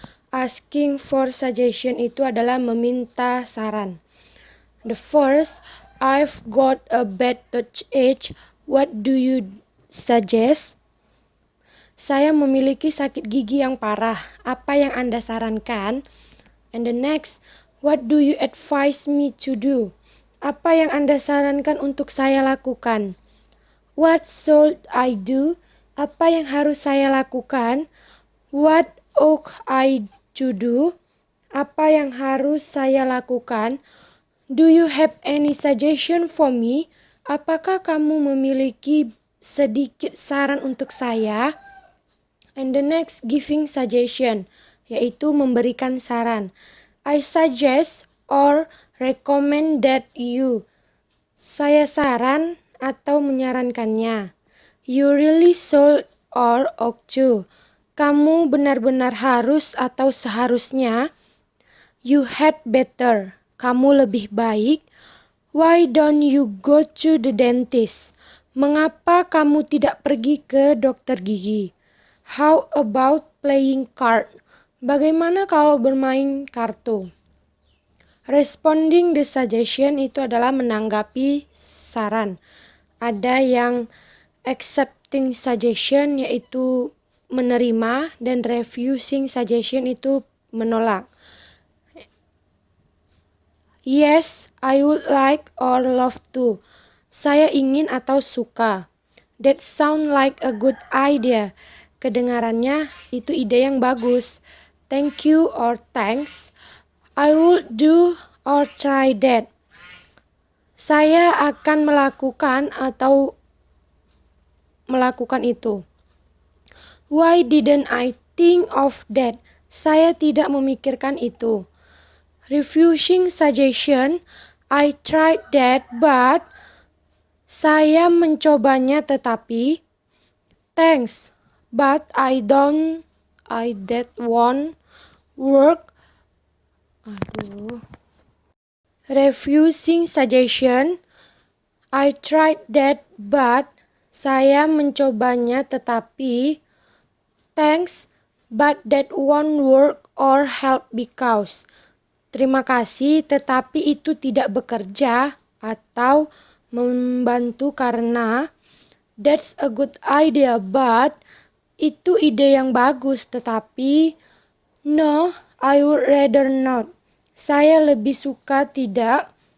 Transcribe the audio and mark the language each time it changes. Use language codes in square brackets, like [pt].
[en] Asking for suggestion [id] itu adalah meminta saran. [en] The first, I've got a bad toothache. What do you suggest? [id] Saya memiliki sakit gigi yang parah. Apa yang Anda sarankan? [en] And the next, what do you advise me to do? [id] Apa yang Anda sarankan untuk saya lakukan? [en] What should I do? [id] Apa yang harus saya lakukan? [en] What ought I to do? [id] Apa yang harus saya lakukan? [en] Do you have any suggestion for me? [id] Apakah kamu memiliki sedikit saran untuk saya? [en] And the next, giving suggestion, [id] yaitu memberikan saran. [en] I suggest or recommend that you. [id] Saya saran atau menyarankannya. [en] You really should or ought to. [id] Kamu benar-benar harus atau seharusnya. [en] You had better. [id] Kamu lebih baik. [en] Why don't you go to the dentist? [id] Mengapa kamu tidak pergi ke dokter gigi? [en] How about playing card? [id] Bagaimana kalau bermain kartu? [en] Responding the suggestion [id] itu adalah menanggapi saran. Ada yang [en] accepting suggestion, [id] yaitu menerima, dan [en] refusing suggestion [id] itu menolak. [en] Yes, I would like or love to. [id] Saya ingin atau suka. [en] That sound like a good idea. [id] Kedengarannya itu ide yang bagus. [en] Thank you or thanks. I would do or try that. [id] Saya akan melakukan atau melakukan itu. [en] Why didn't I think of that? [id] Saya tidak memikirkan itu. [en] Refusing suggestion, I tried that but. [id] Saya mencobanya tetapi. [en] Thanks, but that won't work. Refusing suggestion, I tried that but. [id] Saya mencobanya tetapi. [en] Thanks, but that won't work or help because. [id] Terima kasih, tetapi itu tidak bekerja atau membantu karena. [en] That's a good idea, but. [id] Itu ide yang bagus, tetapi. [en] No, I would rather not. [id] Saya lebih suka tidak.